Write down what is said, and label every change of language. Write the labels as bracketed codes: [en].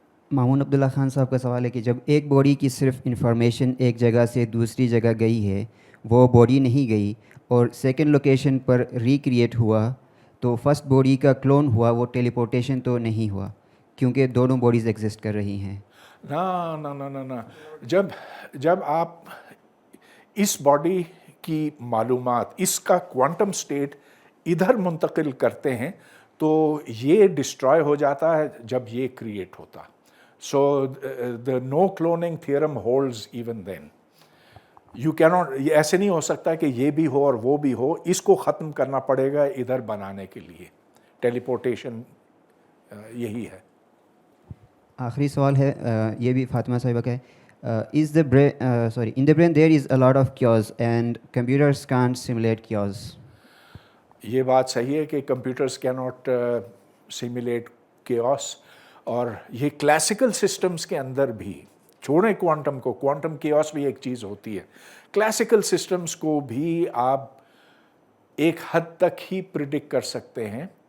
[hi] मामून अब्दुल्ला खान साहब का सवाल है कि जब एक बॉडी की सिर्फ इंफॉर्मेशन एक जगह से दूसरी जगह गई है, वो बॉडी नहीं गई और सेकंड लोकेशन पर रिक्रिएट हुआ, तो फर्स्ट बॉडी का क्लोन हुआ, वो टेलीपोर्टेशन तो नहीं हुआ क्योंकि दोनों बॉडीज़ एग्जिस्ट कर रही हैं? ना ना ना ना ना. जब आप इस बॉडी की मालूमात, इसका क्वांटम स्टेट इधर मुंतकिल करते हैं, तो ये डिस्ट्रॉय हो जाता है जब ये क्रिएट होता. [en] So the no cloning theorem holds even then. You cannot, [hi] ये ऐसे नहीं हो सकता कि ये भी हो और वो भी हो. इसको ख़त्म करना पड़ेगा इधर बनाने के लिए. टेलीपोर्टेशन यही है. आखिरी सवाल है, ये भी फातिमा साहिबा का है. [en] In the brain there is a lot of chaos and computers can't simulate chaos. [hi] ये बात सही है कि कंप्यूटर्स [en] cannot simulate chaos, [hi] और ये क्लासिकल सिस्टम्स के अंदर भी, छोड़ें क्वांटम को, क्वांटम केओस भी एक चीज़ होती है. क्लासिकल सिस्टम्स को भी आप एक हद तक ही प्रिडिक्ट कर सकते हैं.